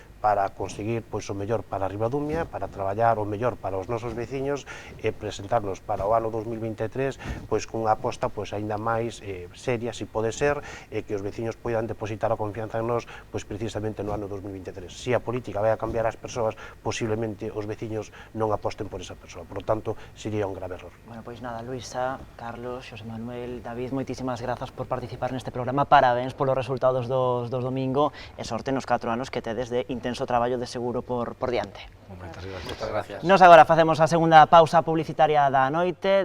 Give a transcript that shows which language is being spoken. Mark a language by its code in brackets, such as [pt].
[gl] Para conseguir pois o mellor para Ribadumia, para traballar o mellor para os nosos veciños e presentarnos para o ano 2023 pois cunha aposta pois aínda máis seria, se pode ser, e que os veciños poidan depositar a confianza en nós pois precisamente no ano 2023. Se a política vai a cambiar as persoas, posiblemente os veciños non aposten por esa persoa. [es] Por lo tanto, sería un grave error. [gl] Bueno, pois nada, Luisa, Carlos, Xosé Manuel, David, moitísimas grazas por participar neste programa. Parabéns polos resultados dos domingo e sorte nos 4 anos que tedes de intentar intenso traballo de seguro por diante. Moitas gracias. Nos agora facemos a segunda pausa publicitaria da noite.